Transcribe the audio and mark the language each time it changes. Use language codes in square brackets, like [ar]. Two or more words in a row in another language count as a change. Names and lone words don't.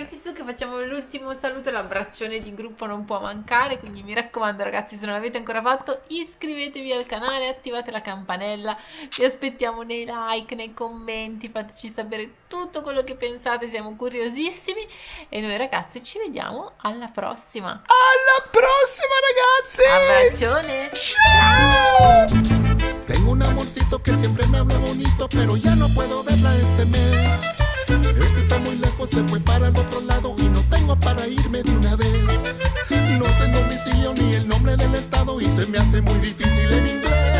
[it] tirati su che facciamo l'ultimo saluto, l'abbraccione di gruppo non può mancare, quindi mi raccomando ragazzi, se non l'avete ancora fatto iscrivetevi al canale, attivate la campanella, vi aspettiamo nei like, nei commenti, fateci sapere tutto quello che pensate, siamo curiosissimi e noi ragazzi ci vediamo alla prossima. Alla prossima ragazzi! Abbraccione! Ciao! [es] Tengo un amorcito que siempre me habla bonito, pero ya no puedo verla este mes. Es que está muy lejos, se fue para el otro lado y no tengo para irme de una vez. No sé el domicilio ni el nombre del estado y se me hace muy difícil en inglés.